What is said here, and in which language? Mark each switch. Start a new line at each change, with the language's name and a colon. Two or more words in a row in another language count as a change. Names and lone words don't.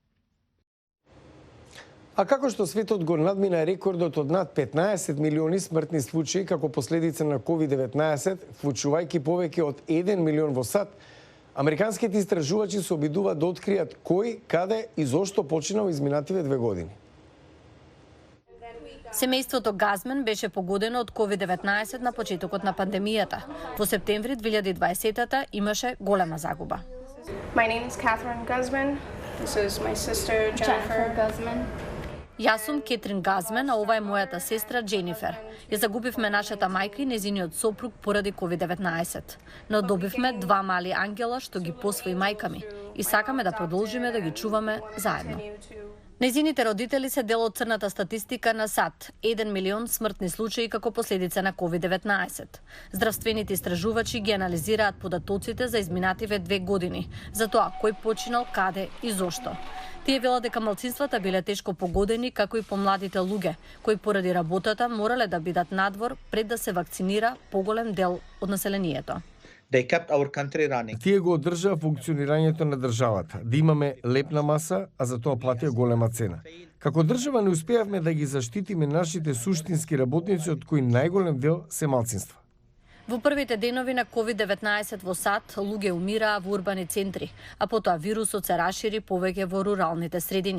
Macedonian: А како што светот го надмина рекордот од над 15 милиони смртни случаи како последица на COVID-19, вклучувајќи повеќе од 1 милион во САД, американските истражувачи се обидуваат да откријат кој, каде и зошто починал изминативе 2 години. Семејството Газмен беше погодено од COVID-19 на почетокот на пандемијата. Во септември 2020 имаше голема загуба.
English: My name is Catherine Guzman. This is my sister Jennifer Guzman.
Macedonian: Јас сум Кетрин Газмен, а ова е мојата сестра Дженифер. Ја загубивме нашата мајка и незиниот сопруг поради COVID-19. Но добивме 2 мали ангела што ги посвои мајка ми и сакаме да продолжиме да ги чуваме заедно. Нејзините родители се дел од црната статистика на САД, 1 милион смртни случаи како последица на COVID-19. Здравствените истражувачи ги анализираат податоците за изминативе 2 години, за тоа кој починал, каде и зошто. Тие велат дека малцинствата биле тешко погодени, како и помладите луѓе, кои поради работата морале да бидат надвор пред да се вакцинира поголем дел од населението.
English: They kept our country running.
Macedonian: Тие го одржаа функционирањето на државата, да имаме лепна маса, а за тоа платија голема цена. Како држава не успеавме да ги заштитиме нашите суштински работници, од кои најголем дел се малцинства. Во првите денови на COVID-19 во САД, луѓе умираа во урбани центри, а потоа вирусот се расшири повеќе во руралните средини.